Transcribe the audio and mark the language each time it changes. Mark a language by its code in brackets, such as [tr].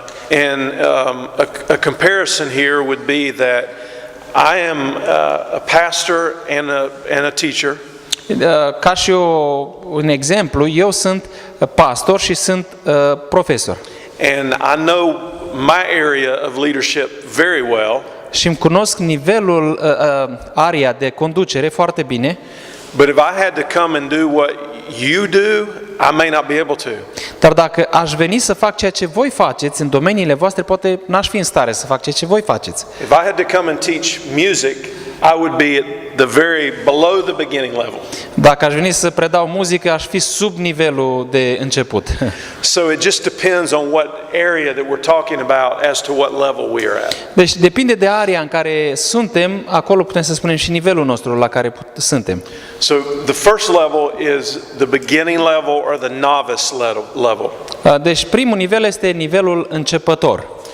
[en] And a comparison here would be that I am a pastor and a teacher. [ro] Ca și un exemplu, eu sunt pastor și sunt profesor. [en] And I know my area of leadership very well. [ro] Și îmi cunosc nivelul, area de conducere foarte bine. [en] But if I had to come and do what you do, I may not be able to. [ro] Dar dacă aș veni să fac ceea ce voi faceți în domeniile voastre, poate n-aș fi în stare să fac ceea ce voi faceți. [en] If I had to come and teach music, I would be at the very below the beginning level. [ro] Dacă aș veni să predau muzică, aș fi sub nivelul de început. [en] So it just depends on what area that we're talking about as to what level we are at. [ro] Deci depinde de area în care suntem, acolo putem să spunem și nivelul nostru la care suntem. [en] So the first level is the beginning level or the novice level. [ro] Deci primul nivel este nivelul începător.